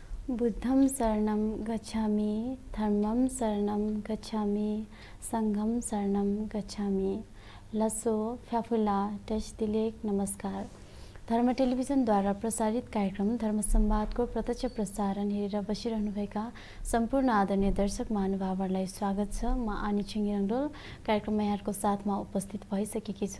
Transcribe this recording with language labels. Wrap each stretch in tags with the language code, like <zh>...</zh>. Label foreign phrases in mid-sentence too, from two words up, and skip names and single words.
<sa>बुद्धं शरणं गच्छामि, धर्मं शरणं गच्छामि, संघं शरणं गच्छामि।</sa> <xsr>लसो फ्याफुला टेस्टिलेक नमस्कार।</xsr> <ne>धर्म टेलिभिजनद्वारा प्रसारित कार्यक्रम धर्म संवादको प्रत्यक्ष प्रसारण हेरेर बसिरहनुभएका सम्पूर्ण आदरणीय दर्शक महानुभावहरूलाई स्वागत छ। म आनी छिङ रङडोल कार्यक्रममा यहाँहरूको साथमा उपस्थित भइसकेकी छु।</ne>